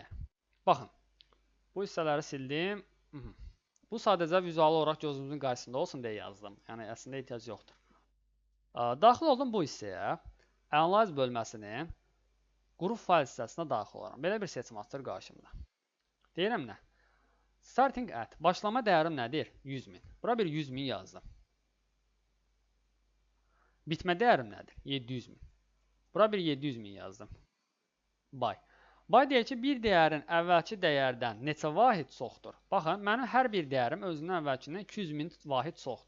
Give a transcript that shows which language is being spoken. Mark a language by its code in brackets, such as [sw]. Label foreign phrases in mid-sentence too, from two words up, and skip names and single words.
[az] Baxın, bu hissələri sildim. Bu sadəcə vizual olaraq gözümüzün qarşısında olsun deyə yazdım. Yəni əslində ehtiyac yoxdur. Daxil oldum bu hissəyə. Analiz bölməsinin qrup fayl hissəsinə daxil olaram. Belə bir seçim açır qarşımda. Deyirəm nə? [en] Starting at. [az] Başlama dəyərim nədir? 100 min. Bura bir 100 min yazdım. Bitmə dəyərim nədir? 700 min. Bura bir 700 min yazdım. Buy. Buy deyir ki, bir dəyərin əvvəlki dəyərdən neçə vahid çoxdur? Baxın, mənim hər bir dəyərim özünün əvvəlkindən 200 min vahid çoxdur.